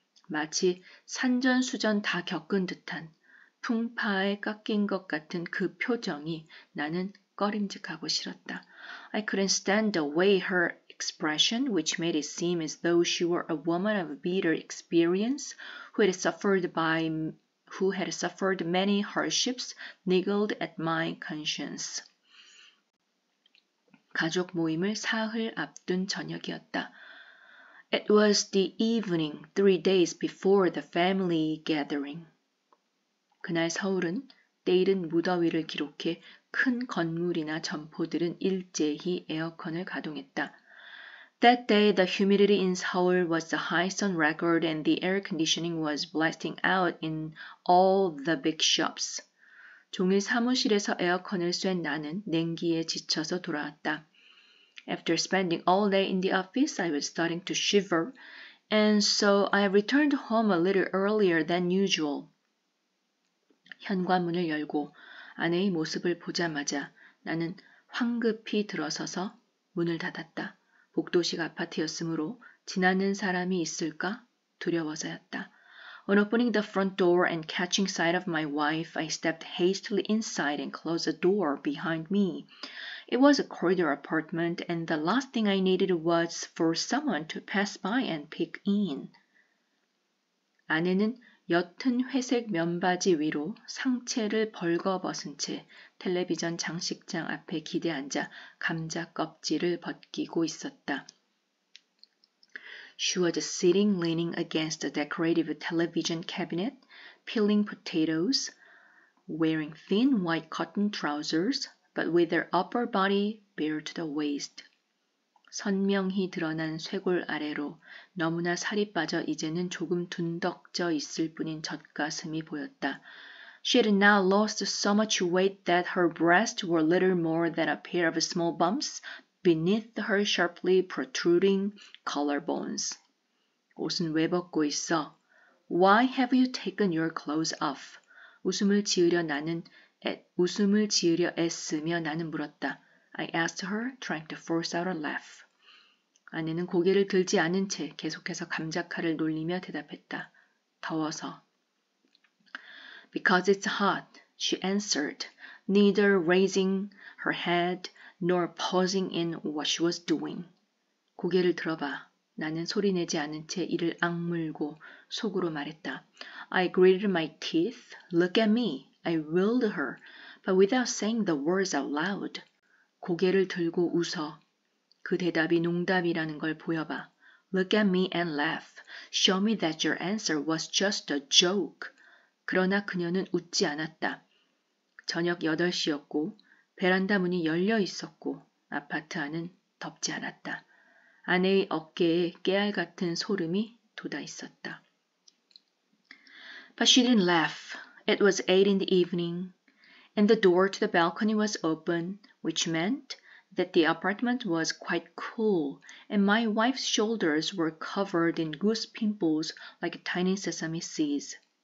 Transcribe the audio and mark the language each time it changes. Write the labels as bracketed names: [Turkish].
[Korean] 마치 산전수전 다 겪은 듯한 풍파에 깎인 것 같은 그 표정이 나는 꺼림직하고 싫었다. [English] I couldn't stand the way her expression, which made it seem as though she were a woman of bitter experience who had suffered many hardships, niggled at my conscience. [Korean] 가족 모임을 사흘 앞둔 저녁이었다. [English] It was the evening 3 days before the family gathering. [Korean] 그날 서울은 때이른 무더위를 기록해 큰 건물이나 점포들은 일제히 에어컨을 가동했다. [English] That day the humidity in Seoul was the highest on record and the air conditioning was blasting out in all the big shops. [Korean] 종일 사무실에서 에어컨을 쐴 나는 냉기에 지쳐서 돌아왔다. [English] After spending all day in the office, I was starting to shiver, and so I returned home a little earlier than usual. [Korean] 현관문을 열고 아내의 모습을 보자마자 나는 황급히 들어서서 문을 닫았다. 복도식 아파트였으므로 지나는 사람이 있을까 두려워서였다. [English] On opening the front door and catching sight of my wife, I stepped hastily inside and closed the door behind me. It was a corridor apartment, and the last thing I needed was for someone to pass by and peek in. [Korean] 아내는 옅은 회색 면바지 위로 상체를 벌거벗은 채 텔레비전 장식장 앞에 기대앉아 감자 껍질을 벗기고 있었다. [English] She was sitting leaning against the decorative television cabinet, peeling potatoes, wearing thin white cotton trousers, but with her upper body bare to the waist. [Korean] 선명히 드러난 쇄골 아래로 너무나 살이 빠져 이제는 조금 둔덕져 있을 뿐인 젖가슴이 보였다. [English] She had now lost so much weight that her breasts were little more than a pair of small bumps beneath her sharply protruding collarbones. [Korean] 옷은 왜 벗고 있어? [English] Why have you taken your clothes off? [Korean] 웃음을 지으려 애쓰며 나는 물었다. [English] I asked her, trying to force out a laugh. [Korean] 아내는 고개를 들지 않은 채 계속해서 감자칼을 놀리며 대답했다. 더워서. [English] Because it's hot, she answered, neither raising her head nor pausing in what she was doing. [Korean] 고개를 들어봐. 나는 소리내지 않은 채 이를 악물고 속으로 말했다. [English] I gritted my teeth. Look at me. I willed her, but without saying the words out loud. [Korean] 고개를 들고 웃어. 그 대답이 농담이라는 걸 보여봐. [English] Look at me and laugh. Show me that your answer was just a joke. [Korean] 그러나 그녀는 웃지 않았다. 저녁 8시였고 베란다 문이 열려 있었고 아파트 안은 덥지 않았다. 아내의 어깨에 깨알 같은 소름이 돋아 있었다. [English] But she didn't laugh. It was 8 in the evening, and the door to the balcony was open, which meant that the apartment was quite cool, and my wife's shoulders were covered in goose pimples like tiny sesame seeds.